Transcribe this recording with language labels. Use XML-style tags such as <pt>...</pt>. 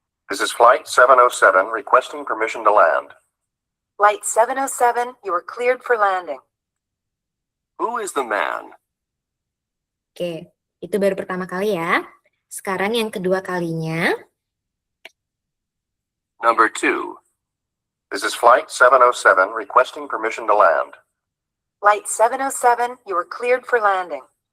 <en>This is Flight 707 requesting permission to land. Flight 707, you are cleared for landing. Who is the man?</en> <id>Oke, itu baru pertama kali ya. Sekarang yang kedua kalinya.</id> <en>Number 2. This is Flight 707 requesting permission to land. Flight 707, you are cleared for landing.</en>